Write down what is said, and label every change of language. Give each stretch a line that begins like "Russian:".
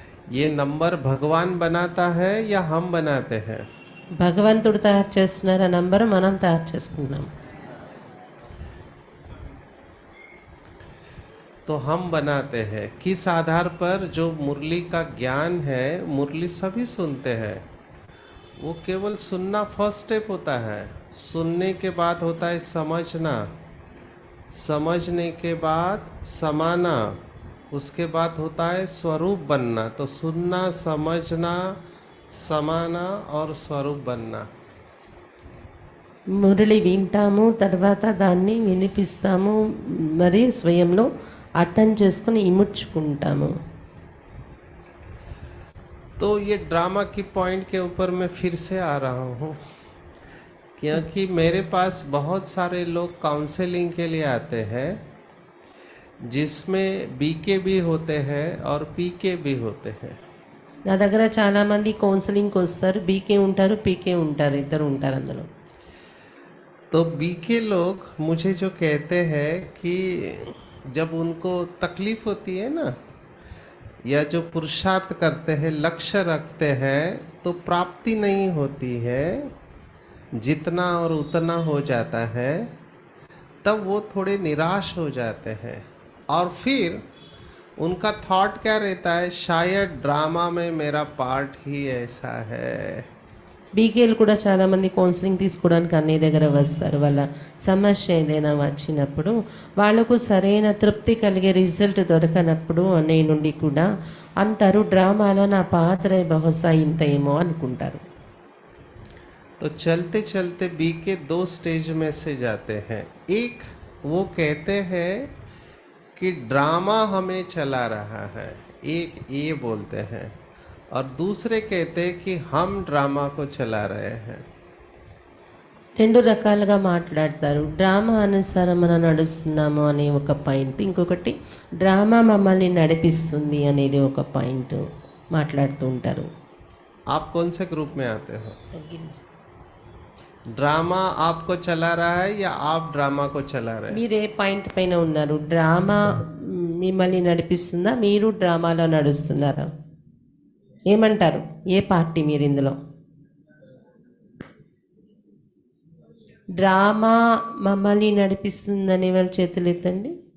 Hindi: ये नंबर भगवान बनाता है या हम बनाते हैं?
Telugu: భగవంతుడు తయారు చేస్తున్నారు ఆ నంబర్, మనం తయారు చేసుకున్నాం.
Hindi: तो हम बनाते हैं किस आधार पर? जो मुरली का ज्ञान है, मुरली सभी सुनते हैं, वो केवल सुनना फर्स्ट स्टेप होता है। सुनने के बाद होता है समझना, समझने के बाद समाना, उसके बाद होता है स्वरूप बनना। तो सुनना, समझना, समाना और स्वरूप बनना।
Telugu: మురళి వింటాము, తర్వాత దాన్ని వినిపిస్తాము, మరి స్వయంలో అర్థం చేసుకుని ఇముడ్చుకుంటాము.
Hindi: तो ये ड्रामा की पॉइंट के ऊपर मैं फिर से आ रहा हूँ, क्योंकि मेरे पास बहुत सारे लोग काउंसलिंग के लिए आते हैं, जिसमें बीके भी होते हैं और पीके भी होते हैं।
Telugu: నా దగ్గర చాలామంది కౌన్సిలింగ్కి వస్తారు, బీకే ఉంటారు, పీకే ఉంటారు, ఇద్దరు ఉంటారు అందులో.
Hindi: तो बीके लोग मुझे जो कहते हैं कि जब उनको तकलीफ होती है ना, या जो पुरुषार्थ करते हैं, लक्ष्य रखते हैं, तो प्राप्ति नहीं होती है, जितना और उतना हो जाता है, तब वो थोड़े निराश हो जाते हैं और फिर उनका थॉट क्या रहता है, शायद ड्रामा में मेरा पार्ट ही ऐसा है।
Telugu: బీకేలు కూడా చాలా మంది కౌన్సిలింగ్ తీసుకోవడానికి అన్నయ్య దగ్గర వస్తారు. వాళ్ళ సమస్య ఏదైనా వచ్చినప్పుడు వాళ్ళకు సరైన తృప్తి కలిగే రిజల్ట్ దొరకనప్పుడు అన్నయ్య నుండి కూడా అంటారు, డ్రామాలో నా పాత్ర బహుశా ఇంత ఏమో అనుకుంటారు.
Hindi: तो चलते चलते बी के दो स्टेज में से जाते हैं. एक वो कहते हैं कि ड्रामा हमें चला रहा है, एक ये बोलते हैं, और दूसरे कहते हैं कि हम ड्रामा को चला रहे हैं.
Telugu: రెండు రకాలుగా మాట్లాడతారు. డ్రామా అనుసారం మనం నడుస్తున్నాము అనే ఒక పాయింట్, ఇంకొకటి డ్రామా మమ్మల్ని నడిపిస్తుంది అనేది ఒక పాయింట్ మాట్లాడుతూ ఉంటారు.
Hindi: आप कौन से ग्रुप में आते हो? ड्रामा आपको चला रहा है या आप ड्रामा को चला रहे हैं?
Telugu: మీరు ఏ పాయింట్ పైన ఉన్నారు? డ్రామా మిమ్మల్ని నడిపిస్తుందా, మీరు డ్రామాలో నడుస్తున్నారా? ఏమంటారు? ఏ పార్టీ మీరు ఇందులో? డ్రామా మమ్మల్ని నడిపిస్తుందని వాళ్ళ చేతులు ఎత్తండి.